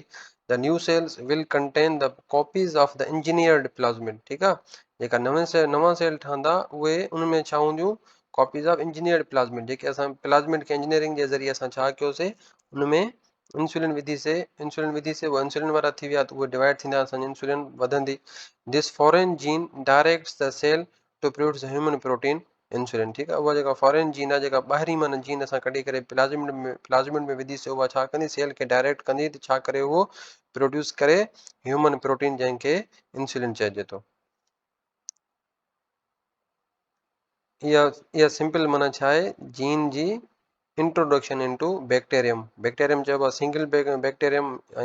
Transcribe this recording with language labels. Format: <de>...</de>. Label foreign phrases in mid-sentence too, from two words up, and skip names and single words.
<en>the new cells will contain the copies of the engineered plasmid.</en> <sd>ठीक आहे, जेका नवां सेल ठहंदा उहे उनमें छा हूंदियूं?</sd> <en>copies of engineered plasmid.</en> <sd>जेके असां प्लाज्मिड खे इंजीनियरिंग जे ज़रिए असां छा कयोसीं? उनमें इंसुलिन विधि से वो इंसुलिन वारा थी विया तो वो डिवाइड थींदा असांजी इंसुलिन वधंदी</sd> <en>this foreign gene directs the cell to produce human protein insulin</en> <sd>ठीक आहे उहा जेका</sd> <en>foreign gene</en> <sd>आहे जेका ॿाहिरीं माना जीन असां कढी करे प्लाज़मिड में विधी से उहा छा कंदी सेल खे डायरेक्ट कंदी त छा करे उहो प्रोड्यूस करे</sd> <en>human protein</en> <sd>जंहिंखे इंसुलिन चइजे थो इहा इहा सिंपल माना छा आहे जीन जी</sd> <en>introduction into bacterium bacterium</en> <sd>चइबो आहे</sd> <en>single bacterium</en> <sd>ऐं</sd>